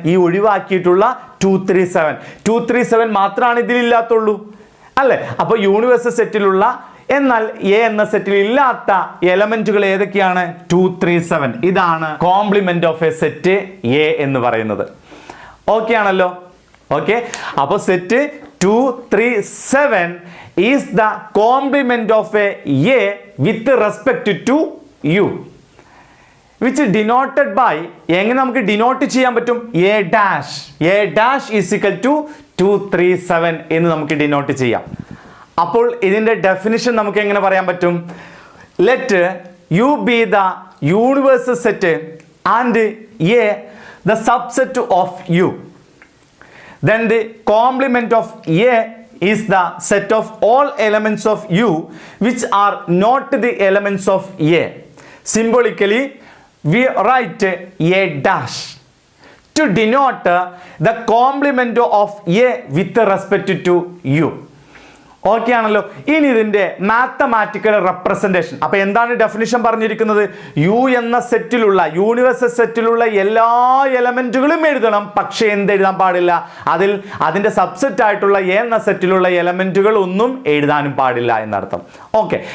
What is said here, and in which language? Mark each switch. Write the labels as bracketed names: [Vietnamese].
[Malayalam] ഈ ഒഴിവാക്കിയിട്ടുള്ള 2 3 7. 2 3 7 മാത്രമാണ് ഇതിലില്ലാത്തുള്ളൂ അല്ലേ? അപ്പോൾ യൂണിവേഴ്സൽ സെറ്റിലുള്ള എന്നാൽ എ എന്ന സെറ്റിൽ ഇല്ലാത്ത എലമെന്റുകൾ ഏതൊക്കെയാണ്? 2 3 7. ഇതാണ് complement of A set A എന്ന് പറയുന്നത്. ഓക്കെ ആണല്ലോ? ഓക്കെ. അപ്പോൾ set [English] 2 3 7 is the complement of a with respect to u, which is denoted by [Malayalam] എങ്ങനെ നമുക്ക് ഡിനോട്ട് ചെയ്യാൻ പറ്റും? [English] a dash is equal to 2 3 7 [Malayalam] എന്ന് നമുക്ക് ഡിനോട്ട് ചെയ്യാം. അപ്പോൾ ഇതിന്റെ ഡെഫിനിഷൻ നമുക്ക് എങ്ങനെ പറയാൻ പറ്റും? [English] Let u be the universal set and a the subset of u, then the complement of a is the set of all elements of u which are not the elements of a. Symbolically we write a dash to denote the complement of a with respect to u. [Malayalam] Okay ആണല്ലോ? ഇനി ഇതിന്റെ mathematical representation. അപ്പൊ എന്താണ് definition പറഞ്ഞിരിക്കുന്നത്? U എന്ന സെറ്റിലുള്ള universal സെറ്റിലുള്ള എല്ലാ എലമെന്റുകളും എഴുതണം. പക്ഷെ എന്തെഴുതാൻ പാടില്ല? അതിന്റെ സബ്സെറ്റ് ആയിട്ടുള്ള എ എന്ന സെറ്റിലുള്ള എലമെന്റുകൾ ഒന്നും എഴുതാനും പാടില്ല എന്നർത്ഥം. ഓക്കെ.